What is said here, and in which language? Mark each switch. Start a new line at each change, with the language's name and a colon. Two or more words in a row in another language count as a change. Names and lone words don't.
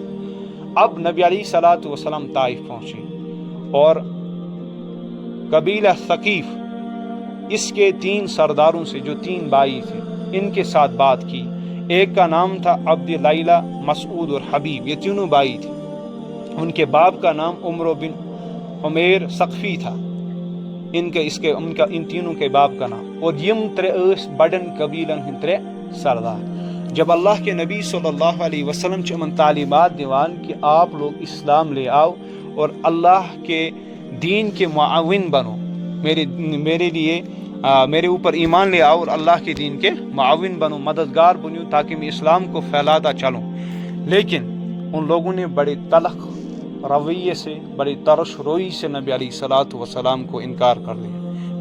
Urdu: اب نبی
Arabic: علیہ الصلوۃ والسلام
Urdu: طائف پہنچے اور قبیلہ ثقیف اس کے 3 سرداروں سے جو 3 بھائی تھے ان کے ساتھ بات کی۔ ایک کا نام تھا عبد لیلہ، مسعود اور حبیب، یہ تینوں بھائی تھے، ان کے باپ کا نام عمرو بن عمیر ثقفی تھا، ان تینوں کے باپ کا نام، اور
Kashmiri: یم 3 بڑن قبیلن ہند 3 سردار۔
Urdu: جب اللہ کے نبی
Arabic: صلی اللہ علیہ وسلم
Kashmiri: چمن تعلیمات دیوان
Urdu: کہ آپ لوگ اسلام لے آؤ اور اللہ کے دین کے معاون بنو، میرے لیے میرے اوپر ایمان لے آؤ اور اللہ کے دین کے معاون بنو، مددگار بنو تاکہ میں اسلام کو پھیلاتا چلوں، لیکن ان لوگوں نے بڑے تلخ رویے سے، بڑی ترش روئی سے نبی
Arabic: علیہ الصلوۃ والسلام
Urdu: کو انکار کر دیا۔